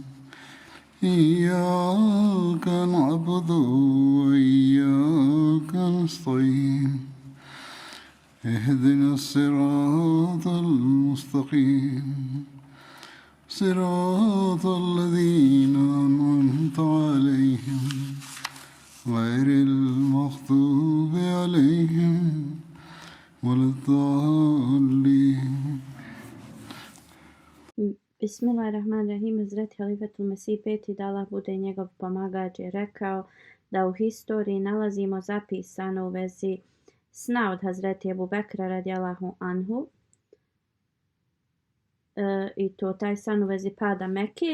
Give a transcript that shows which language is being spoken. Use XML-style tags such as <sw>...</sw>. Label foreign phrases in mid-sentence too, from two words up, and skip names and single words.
<ar>إياك نعبد وإياك نستعين اهدنا الصراط المستقيم صراط الذين أنعمت عليهم غير المغضوب عليهم ولا الضالين. بسم الله الرحمن الرحيم.</ar> <bs>Hazreti Halifetul Mesih peti, da Allah bude njegov pomagač, je rekao da u historiji nalazimo zapisano u vezi sna od Hazreti Ebu Bekra</bs> <ar>رضي الله عنه,</ar> <bs>i to taj san u vezi pada Mekke.</bs>